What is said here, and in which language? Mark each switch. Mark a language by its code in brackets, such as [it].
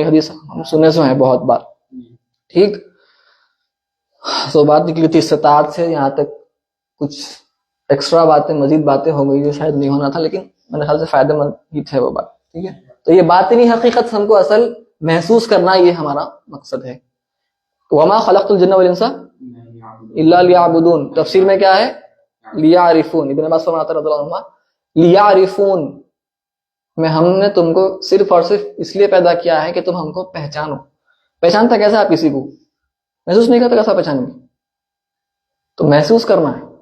[ur] یہ حدیث ہم سنے سے ہیں بہت بار. ٹھیک, تو بات نکلی تھی استطاعت سے, یہاں تک کچھ ایکسٹرا باتیں, مزید باتیں ہو گئی جو شاید نہیں ہونا تھا, لیکن میرے خیال سے فائدہ مند ہی تھے وہ بات. ٹھیک ہے, تو یہ باطنی حقیقت ہم کو اصل محسوس کرنا, یہ ہمارا مقصد ہے. [ar] وما خلقت الجن والانس الا ليعبدون. [ur] تفسیر میں کیا ہے؟ لیعرفون. ابن عباس فرماتے رضی اللہ عنہ, لیعرفون, میں ہم نے تم کو صرف اور صرف اس لیے پیدا کیا ہے کہ تم ہم کو پہچانو. پہچانتا کیسے آپ کسی کو؟ محسوس نہیں کرتا, کیسا پہچانیں گے؟ تو محسوس کرنا ہے.